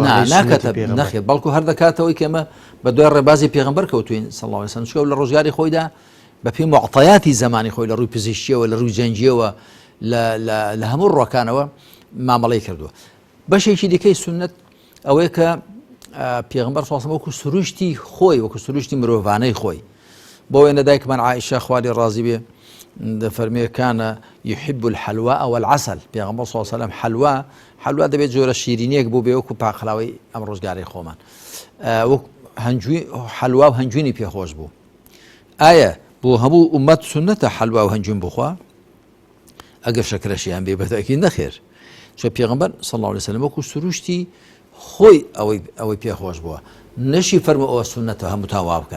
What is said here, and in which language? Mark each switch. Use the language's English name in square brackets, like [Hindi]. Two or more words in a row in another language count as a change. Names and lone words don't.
[Central Kurdish] ناکاتە نەخێت بەڵکو هەر دەکاتەوەی کەمە بە دوای ڕێبازی پێغەمبەر کەوتوین [Arabic] صلی الله علیه و سلم [Central Kurdish] چکە لە ڕۆژگاری خۆیدا بە پێی معطیاتی زمانی خۆی لە ڕووی پزیشکیەوە لە ڕووی جەنجیەوە لە هەموو ڕۆکانەوە مامەڵەی کردووە. بەشێکی دیکەی سونەت ئەوەیە کە پێغەمبەر [Arabic] صلی الله علیه و سلم [Central Kurdish] وەکو سروشتی خۆی وەکو سروشتی مرۆڤانەی خۆی بۆ وێنە دایکمان عائیشە خوای ڕازی بێ دەفەرمێ [Arabic] كان يحب الحلواء والعسل [Central Kurdish] پێغەمبەر [Arabic] صلی الله عليه وسلم [Central Kurdish] حلوا دەبێت جۆرە شیرینیەک بوو بێ وەکو پاقلاوەی ئەم ڕۆژگارەی خۆمان حلوا و هەنجوینی پێخۆش بوو. ئایا بۆ هەموو ئومەت سنەتە حلوا و هەنجوین بخوا؟ ئەگەر شەکرەشیان بێ بەتەکید نەخێر، چۆ پێغەمبەر [Arabic] صلی الله عليه وسلم [Central Kurdish] وەکو سروشتی خۆی ئەوەی پێخۆش بووە، نەشی فەرموو ئەوە سنەتە هەمووتان وا بکەن